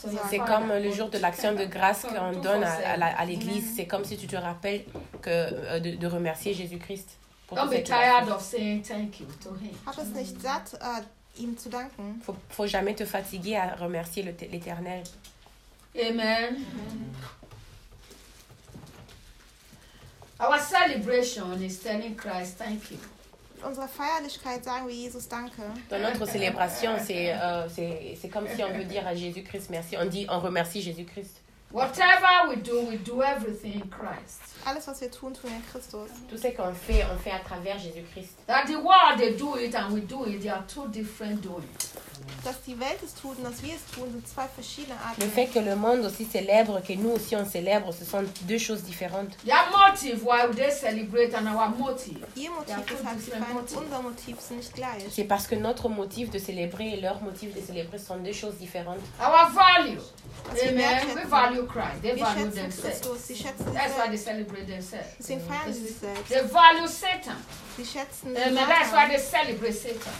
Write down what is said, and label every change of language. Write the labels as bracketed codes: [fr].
[fr] c'est comme le jour de l'action de grâce qu'on donne à l'église. C'est comme si tu te rappelles que de remercier Jésus-Christ. Pour [en] don't be tired of saying thank you to him. [de] Hab es nicht satt, ihm zu danken. [fr] Faut jamais te fatiguer à remercier l'Éternel. Amen. [en] Our celebration is telling Christ thank you. [de] Unsere Feierlichkeit sagen wir Jesus danke. [fr] Dans notre célébration, c'est comme si on veut dire à Jésus-Christ merci. On dit, on remercie Jésus-Christ. [en] Whatever we do everything in Christ. [de] Alles was wir tun, tun wir in Christus. [fr] Tout ce qu'on fait, on fait à travers Jésus-Christ. [en] That the world they do it and we do it, they are two different doings. [de] Dass die Welt es tut und dass wir es tun, sind zwei verschiedene Arten. [fr] Le fait que le monde aussi célèbre, que nous aussi on célèbre, ce sont deux choses différentes. [en] Their motive, why they celebrate, and our motive. [de] Ihr Motiv ist halt different. Unser Motiv sind nicht gleich. [fr] C'est parce que notre motif de célébrer et leur motif de célébrer sont deux choses différentes. [en] Our value. Amen. We value Christ. They [de] wir [en] value themselves. That's why they celebrate themselves. [de] Sie feiern sie sich selbst. [en] They value Satan. [de] Sie schätzen [en] Satan. And that's why they celebrate Satan.